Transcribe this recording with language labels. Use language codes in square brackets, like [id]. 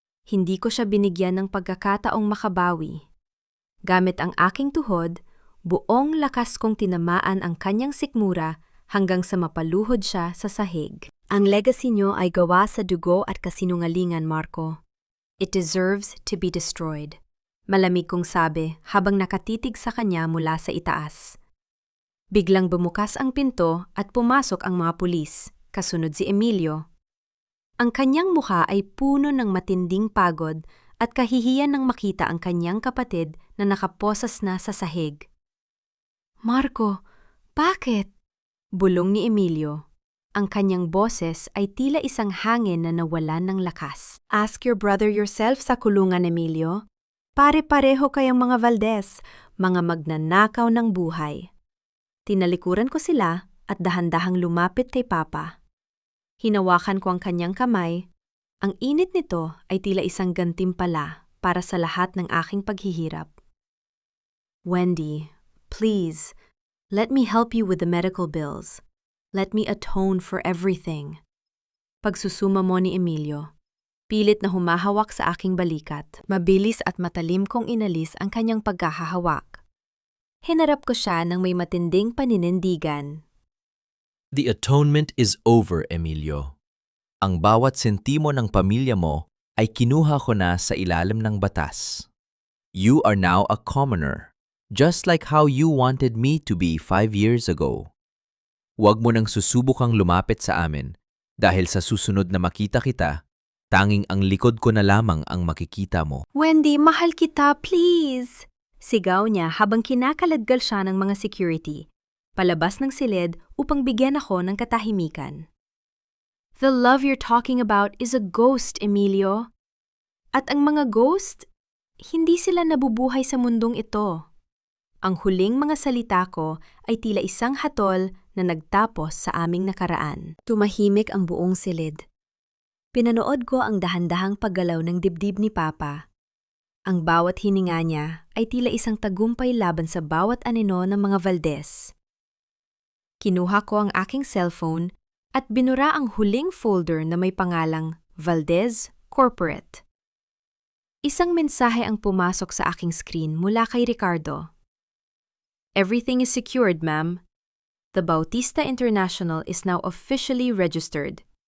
[tl] Hindi ko siya binigyan ng pagkakataong makabawi. Gamit ang aking tuhod, buong lakas kong tinamaan ang kanyang sikmura hanggang sa mapaluhod siya sa sahig. Ang legacy niyo ay gawa sa dugo at kasinungalingan, Marco. [en] It deserves to be destroyed. [tl] Malamig kong sabi habang nakatitig sa kanya mula sa itaas. Biglang bumukas ang pinto at pumasok ang mga pulis, kasunod si Emilio. Ang kanyang mukha ay puno ng matinding pagod at kahihiyan nang makita ang kanyang kapatid na nakaposas na sa sahig. Marco, bakit? Bulong ni Emilio. Ang kanyang boses ay tila isang hangin na nawalan ng lakas. [en] Ask your brother yourself [tl] sa kulungan, Emilio. Pare-pareho kayong mga Valdez, mga magnanakaw ng buhay. Tinalikuran ko sila at dahan-dahang lumapit kay Papa. Hinawakan ko ang kanyang kamay. Ang init nito ay tila isang gantimpala para sa lahat ng aking paghihirap. [en] Wendy, please, let me help you with the medical bills. Let me atone for everything. [tl] Pagsusuma mo ni Emilio, pilit na humahawak sa aking balikat. Mabilis at matalim kong inalis ang kanyang pagkahahawak. Hinarap ko siya ng may matinding paninindigan. [en] The atonement is over, Emilio. [tl] Ang bawat sentimo ng pamilya mo ay kinuha ko na sa ilalim ng batas. [en] You are now a commoner, just like how you wanted me to be 5 years ago. [tl] Huwag mo nang susubukang lumapit sa amin dahil sa susunod na makita kita, tanging ang likod ko na lamang ang makikita mo. Wendy, mahal kita, please! Sigaw niya habang kinakaladgal siya ng mga security, palabas ng silid upang bigyan ako ng katahimikan. [en] The love you're talking about is a ghost, Emilio. [tl] At ang mga ghost, hindi sila nabubuhay sa mundong ito. Ang huling mga salita ko ay tila isang hatol na nagtapos sa aming nakaraan. Tumahimik ang buong silid. Pinanood ko ang dahan-dahang paggalaw ng dibdib ni Papa. Ang bawat hininga niya ay tila isang tagumpay laban sa bawat anino ng mga Valdez. Kinuha ko ang aking cellphone at binura ang huling folder na may pangalang Valdez Corporate. Isang mensahe ang pumasok sa aking screen mula kay Ricardo. [en] Everything is secured, ma'am. The Bautista International is now officially registered.